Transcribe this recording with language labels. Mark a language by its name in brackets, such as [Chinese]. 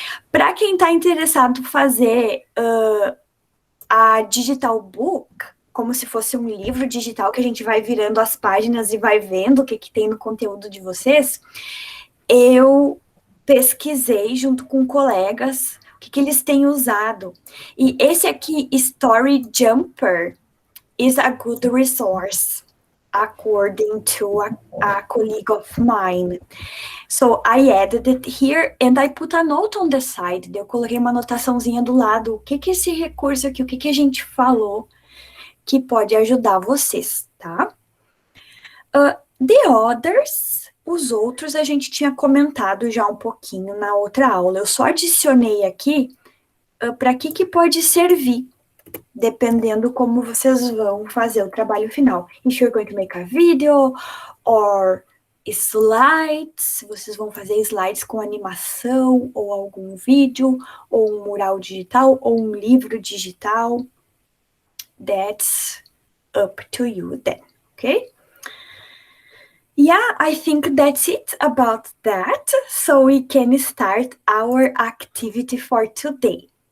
[Portuguese] Para quem está interessado em fazer a digital book, como se fosse um livro digital que a gente vai virando as páginas e vai vendo o que tem no conteúdo de vocês, eu pesquisei junto com colegas o que eles têm usado. E esse aqui, [English] Story Jumper, is a good resource, according to a colleague of mine. So I added it here and I put a note on the side. [Portuguese] Eu coloquei uma anotaçãozinha do lado. O que é esse recurso aqui? O que a gente falou que pode ajudar vocês, tá? [English] The others, [Portuguese] os outros, a gente tinha comentado já um pouquinho na outra aula. Eu só adicionei aqui para que pode servir, dependendo como vocês vão fazer o trabalho final. [English] If you're going to make a video or slides, [Portuguese] vocês vão fazer slides com animação, ou algum vídeo, ou um mural digital, ou um livro digital. [English] That's up to you then, okay? Yeah, I think that's it about that. So we can start our activity for today.